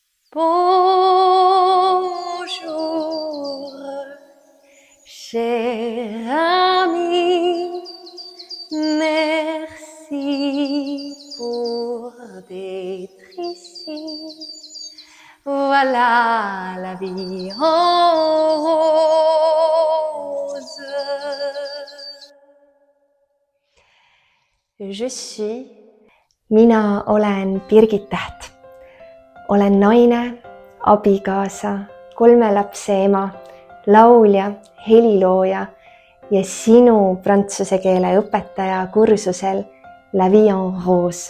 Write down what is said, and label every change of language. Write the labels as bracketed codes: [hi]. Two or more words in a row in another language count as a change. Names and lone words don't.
[fr] Bonjour, cher ami, merci pour d'être ici. Voilà la vie en rose. Je suis. [et] Mina olen Birgit Täht. Olen naine, abikaasa, 3 lapse ema, laulja, helilooja ja sinu prantsuse keele õpetaja kursusel La Vie en Rose.